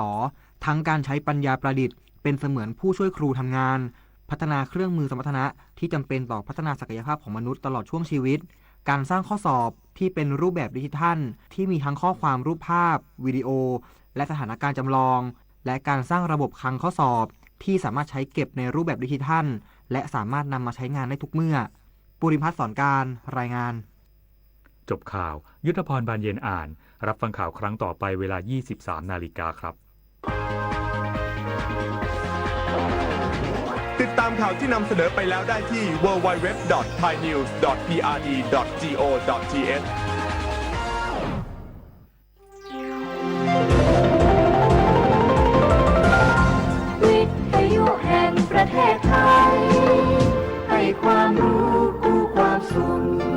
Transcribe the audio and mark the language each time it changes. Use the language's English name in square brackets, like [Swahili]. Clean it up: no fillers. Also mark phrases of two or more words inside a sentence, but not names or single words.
[Thai] ทั้งการใช้ปัญญาประดิษฐ์เป็นเสมือนผู้ช่วยครูทำงานพัฒนาเครื่องมือสมรรถนะที่จำเป็นต่อพัฒนาศักยภาพของมนุษย์ตลอดช่วงชีวิตการสร้างข้อสอบที่เป็นรูปแบบดิจิทัลที่มีทั้งข้อความรูปภาพวิดีโอและสถานการณ์จำลองและการสร้างระบบคลังข้อสอบที่สามารถใช้เก็บในรูปแบบดิจิทัลและสามารถนำมาใช้งานได้ทุกเมื่อปุริพัฒน์ สอนการรายงาน จบข่าวยุทธพรบานเย็นอ่านรับฟังข่าวครั้งต่อไปเวลา 23 นาฬิกาครับ ติดตามข่าวที่นำเสนอไปแล้วได้ที่ www.thainews.prd.go.th วิทยุแห่งประเทศไทยให้ความรู้คู่ความสุข